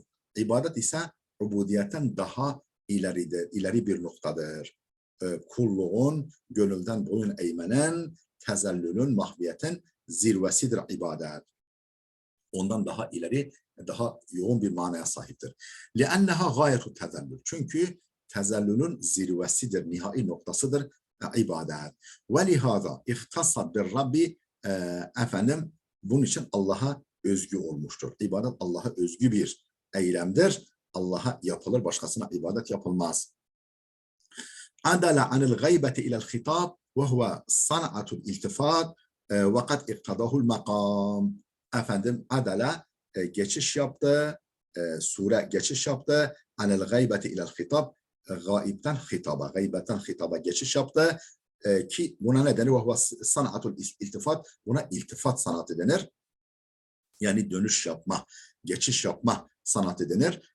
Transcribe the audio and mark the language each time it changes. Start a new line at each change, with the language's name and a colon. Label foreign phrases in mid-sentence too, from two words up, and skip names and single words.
Turkish: İbadet ise ubudiyetten daha ileri bir noktadır. Kulluğun, gönülden boyun eğmenin, tezellülün, mahviyetin zirvesidir ibadet. Ondan daha ileri, daha yoğun bir manaya sahiptir.
Arabic: لِأَنَّهَا غَايَةُ tezellül.
Turkish: Çünkü tezellülün zirvesidir, nihai noktasıdır ibadet.
Arabic: وَلِهَذَا اِخْتَصَّ بِالرَّبِّ.
Turkish: Bunun için Allah'a özgü olmuştur. İbadet Allah'a özgü bir eylemdir. Allah'a yapılır, başkasına ibadet yapılmaz.
Arabic: عَدَلَ عَنِ الْغَيْبَةِ إِلَى الْخِطَابِ وَهُوَ صَنَعَةُ الْاِلْتِفَاتِ وَقَدْ اِقْتَضَهُ الْمَقَامِ.
Turkish: Adala geçiş yaptı, sure geçiş yaptı.
Arabic: عن الغيبة إلى الخطاب,
Turkish: gaibten hitaba, gaybetten hitaba geçiş yaptı. Ki buna ne denir?
Arabic: صنعة الالتفات,
Turkish: buna iltifat sanatı denir. Yani dönüş yapma, geçiş yapma sanatı denir.